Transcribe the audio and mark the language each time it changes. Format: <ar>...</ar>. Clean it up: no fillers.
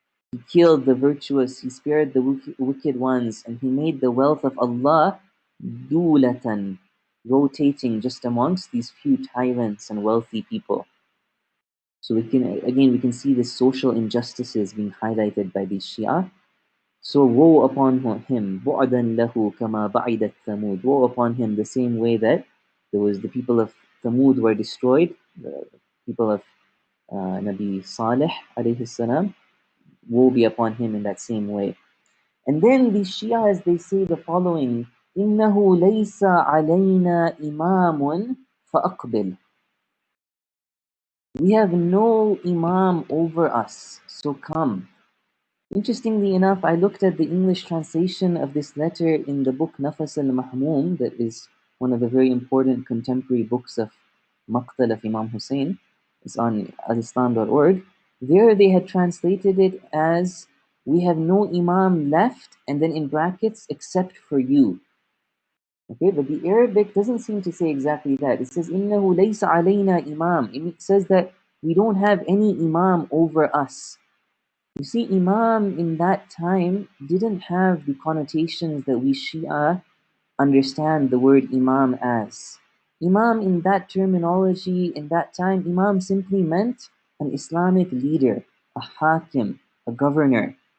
<en>He killed the virtuous, he spared the wicked ones, and he made the wealth of Allah dulatan, rotating just amongst these few tyrants and wealthy people. So we can see the social injustices being highlighted by these Shia. So woe upon him,</en> <ar>بُعْدًا لَهُ كَمَا بَعِدَتْ ثَمُودُ.</ar> <en>Woe upon him the same way that there was the people of Thamud were destroyed, the people of Nabi Salih alayhi salam. Woe be upon him in that same way. And then the Shias, they say the following,</en> <ar>إِنَّهُ لَيْسَ عَلَيْنَا إِمَامٌ فَأَقْبِلْ.</ar> <en>We have no Imam over us, so come. Interestingly enough, I looked at the English translation of this letter in the book Nafas al-Mahmum, that is one of the very important contemporary books of Maqtal of Imam Hussain. It's on alislam.org. There they had translated it as, "We have no Imam left," and then in brackets, "except for you." Okay, but the Arabic doesn't seem to say exactly that. It says,</en> <ar>إِنَّهُ لَيْسَ عَلَيْنَا إِمَامٌ.</ar> <en>It says that we don't have any Imam over us. You see, Imam in that time didn't have the connotations that we Shia understand the word Imam as. Imam in that terminology, in that time, Imam simply meant an Islamic leader, a hakim, a governor.</en>